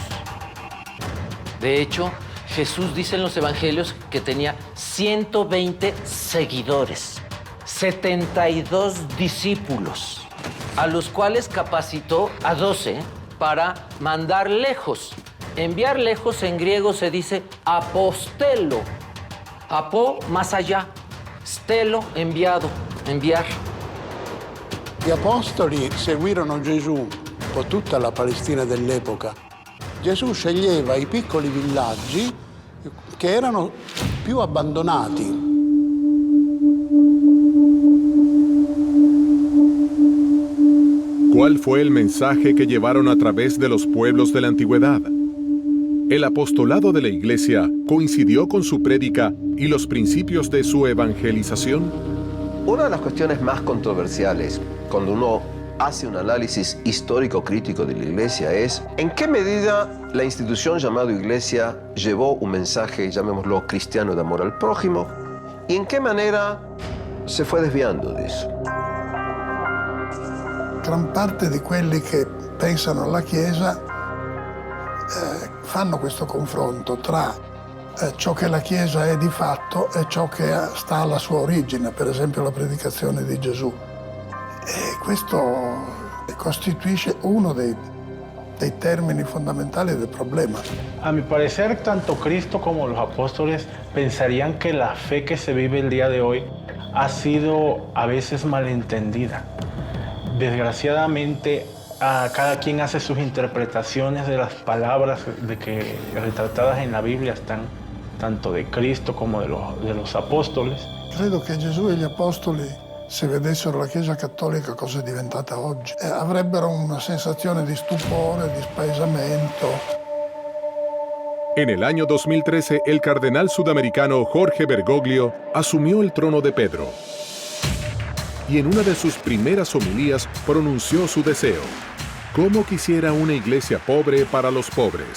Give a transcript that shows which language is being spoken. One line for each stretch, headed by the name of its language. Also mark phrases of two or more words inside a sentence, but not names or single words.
Spanish: De hecho, Jesús dice en los evangelios que tenía 120 seguidores, 72 discípulos, a los cuales capacitó a 12 para mandar lejos. Enviar lejos en griego se dice apostelo. Apo, más allá. Stelo, enviado, enviar.
Italian: Gli apostoli seguirono Gesù un po' tutta la Palestina dell'epoca. Gesù sceglieva i piccoli villaggi che erano più abbandonati.
Spanish: ¿Cuál fue el mensaje que llevaron a través de los pueblos de la antigüedad? El apostolado de la Iglesia coincidió con su prédica y los principios de su evangelización. Una de las cuestiones más controversiales cuando uno hace un análisis histórico-crítico de la Iglesia es en qué medida la institución llamada Iglesia llevó un mensaje, llamémoslo cristiano, de amor al prójimo, y en qué manera se fue desviando de eso.
Italian: Gran parte di quelli che pensano alla Chiesa fanno questo confronto tra ciò che la Chiesa è di fatto e ciò che sta alla sua origine, per esempio la predicazione di Gesù. E questo costituisce uno dei termini fondamentali del problema.
Spanish: A mi parecer, tanto Cristo como los apóstoles pensarían que la fe que se vive el día de hoy ha sido a veces malentendida. Desgraciadamente, cada quien hace sus interpretaciones de las palabras retratadas en la Biblia, están tanto de Cristo como de los apóstoles.
Italian: Credo che Gesù e gli apostoli, se vedessero la Chiesa cattolica cosa è diventata oggi, avrebbero una sensazione di stupore, di spaesamento.
Spanish: En el año 2013, el cardenal sudamericano Jorge Bergoglio asumió el trono de Pedro. Y en una de sus primeras homilías pronunció su deseo: ¿cómo quisiera una iglesia pobre para los pobres?